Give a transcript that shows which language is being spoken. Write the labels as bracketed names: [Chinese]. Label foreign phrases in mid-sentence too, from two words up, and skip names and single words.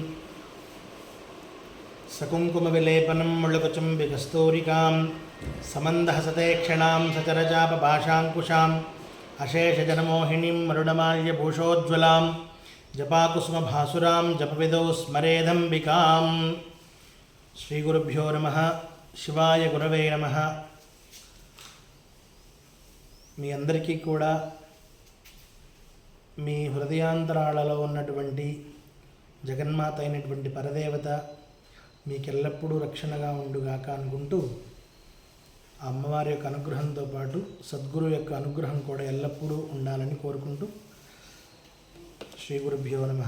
[Sanskrit] सकुङ्कुमविलेपनं मुळुकुचुम्बिकस्तूरिकां समन्दहसते क्षणां सचरजापभाषाङ्कुशाम् अशेषजनमोहिनीं मरुणमाल्यभूषोज्ज्वलां जपाकुसुमभासुरां जपविदौ स्मरेदम्बिकां श्रीगुरुभ्यो नमः शिवाय गुरवे नमः। [Telugu] మీ అందరికీ కూడా మీ హృదయాంతరాలలో ఉన్నటువంటి జగన్మాత అయినటువంటి పరదేవత మీకెల్లప్పుడూ రక్షణగా ఉండుగాక అనుకుంటూ ఆ అమ్మవారి యొక్క అనుగ్రహంతో పాటు సద్గురు యొక్క అనుగ్రహం కూడా ఎల్లప్పుడూ ఉండాలని కోరుకుంటూ శ్రీ గురుభ్యో నమః.